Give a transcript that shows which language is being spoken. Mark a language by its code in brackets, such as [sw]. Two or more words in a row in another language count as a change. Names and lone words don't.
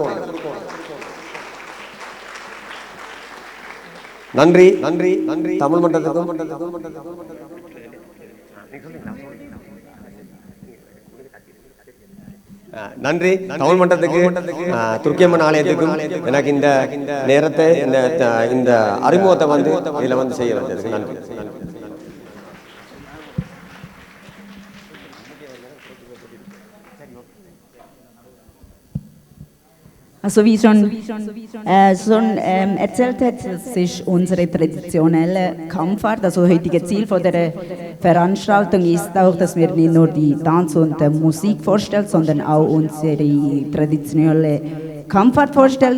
[ta] நன்றி நன்றி நன்றி தமிழ் மன்றத்துக்கும் நன்றி தமிழ் மன்றத்துக்கு, துர்க்கியம்மன் ஆலயத்துக்கும் எனக்கு இந்த நேரத்தை இந்த அறிமுகத்தை இதில் செய்ய வச்சதுக்கு நன்றி. [de] Also wie schon erzählt hat, das ist unsere traditionelle Kampfart. Also heutige Ziel von der Veranstaltung ist auch, dass wir nicht nur die Tanz und Musik vorstellen, sondern auch unsere traditionelle Kampfart vorstellen.